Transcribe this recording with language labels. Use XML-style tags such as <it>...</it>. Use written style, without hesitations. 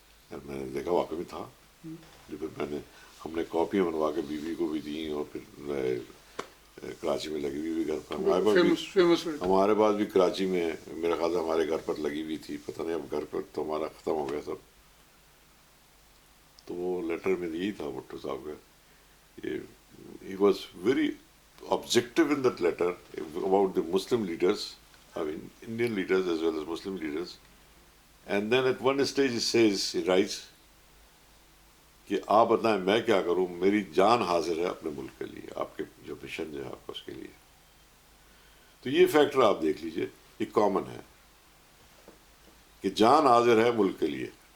<ur>میں نے دیکھا واقعی میں تھا, جو پھر ہم نے کاپیاں بنوا کے بیوی کو بھی دیں, اور پھر کراچی میں لگی ہوئی بھی گھر پر, ہمارے پاس بھی کراچی میں میرے خیال سے ہمارے گھر پر لگی ہوئی تھی, پتہ نہیں اب گھر پر تو ہمارا ختم ہو گیا سب. تو وہ لیٹر میں یہی تھا بھٹو صاحب کا,</ur> <en>He was very objective in that letter about the Muslim leaders, I mean Indian leaders as well as Muslim leaders. And then at one stage he writes</en> <ur>کہ آپ بتائیں میں کیا کروں, میری جان حاضر ہے اپنے ملک کے لیے, آپ کے جو مشن جو ہے آپ کا اس کے لیے. تو یہ فیکٹر آپ دیکھ لیجئے, یہ کامن ہے کہ جان حاضر ہے ملک کے لیے.</ur>